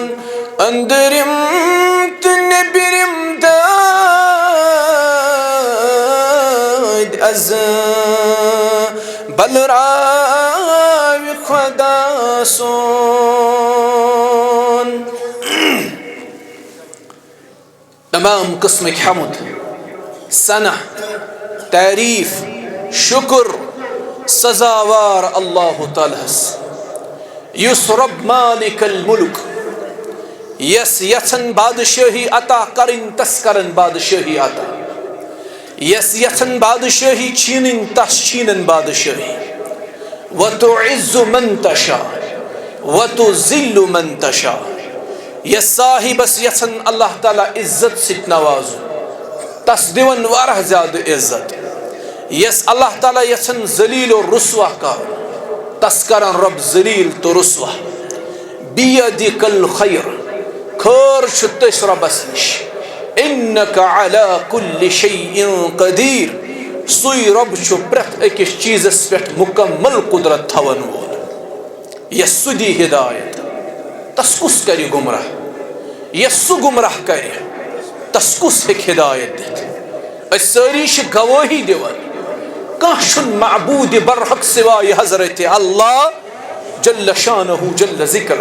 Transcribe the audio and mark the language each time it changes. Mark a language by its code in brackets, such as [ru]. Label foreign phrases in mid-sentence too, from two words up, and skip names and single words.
[ks] اندرم تنبرم داد از بلراوی خدا سون. تمام قسم کی حمد ثنا تعریف شکر سزاوار اللہ تعالیٰ یس رب [ar] مالک الملک [ks] یس یژھن بادشاہی عطا کرن تس کرن بادشاہی عطا. یس یژھن بادشاہی چھینن تس چھینن بادشاہی. [ar] وتعز من تشاء وتذل من تشاء [ks] یس صاحبس یژھن اللہ تعالیٰ عزت ست نوازُن تس دِوان واریاہ زیادٕ عزت. یس اللہ تعالیٰ یژھن ذلیل و رسوا کرُن تس کرن رب ذلیل تو رسوا. [ar] بیدک الخیر [ks] خیر چھُ تٔسۍ رۄبس نِش. [ar] انک علی کل شیء قدیر [ks] سُے رب چھُ پرٛٮ۪تھ أکِس چیٖزس پٮ۪ٹھ مکمل قدرت تھاون وول. یس سُہ دی ہدایت تس کُس کرِ گمراہ. یس سُہ گمراہ کرِ تس کُس ہیٚکہِ ہدایت دِتھ. أسۍ سٲری چھِ گوٲہی دِوان کانٛہہ چھُنہٕ معبوٗدِ برحق سوائے حضرت اللہ [ar] جل شانہ جل ذکرہ.